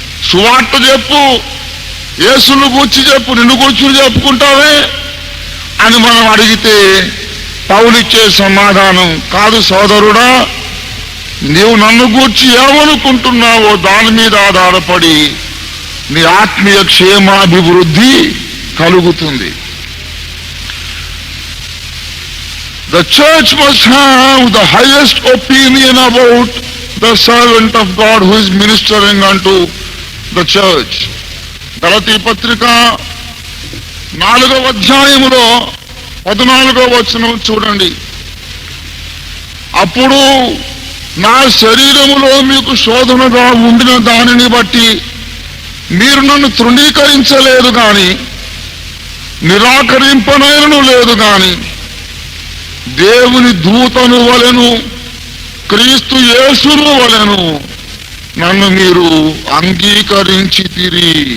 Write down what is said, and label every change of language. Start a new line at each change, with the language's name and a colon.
Telugu: సువార్త చెప్పు, యేసును గూర్చి చెప్పు, నిన్ను కూర్చుని చెప్పుకుంటావే అని మనం అడిగితే పౌలిచ్చే సమాధానం, కాదు సోదరుడా, నీవు నన్ను గూర్చి ఏమనుకుంటున్నావో దాని మీద ఆధారపడి నీ ఆత్మీయ క్షేమాభివృద్ధి కలుగుతుంది.
English: The church must have the highest opinion about the servant of God who is ministering unto the church.
Telugu: గలతీ పత్రిక 4వ అధ్యాయములో 14వ వచనం చూడండి. అప్పుడు నా శరీరములో మీకు శోధనగా ఉండిన దానిని బట్టి మీరు నన్ను తృణీకరించలేదు గాని, నిరాకరింపనైనను లేదు గాని, దేవుని దూతను వలెను క్రీస్తు యేసును వలెను నన్ను మీరు అంగీకరించితిరి.